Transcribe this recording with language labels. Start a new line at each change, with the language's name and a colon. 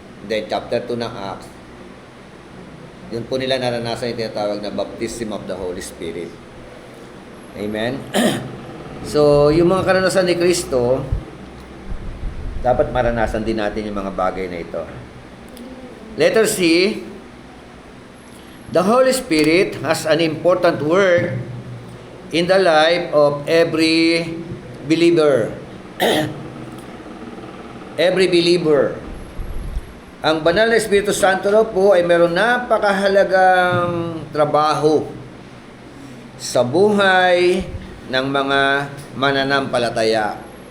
Filipino: Then, chapter 2 ng Acts, yun po nila naranasan yung tinatawag na
English: baptism of the Holy Spirit.
Filipino: Amen? So, yung mga karanasan ni Kristo, dapat maranasan din natin yung mga bagay na ito.
English: Letter C, the Holy Spirit has an important work in the life of every believer. Every believer.
Filipino: Ang banal na Espiritu Santo po ay mayroong napakahalagang trabaho sa buhay ng mga mananampalataya.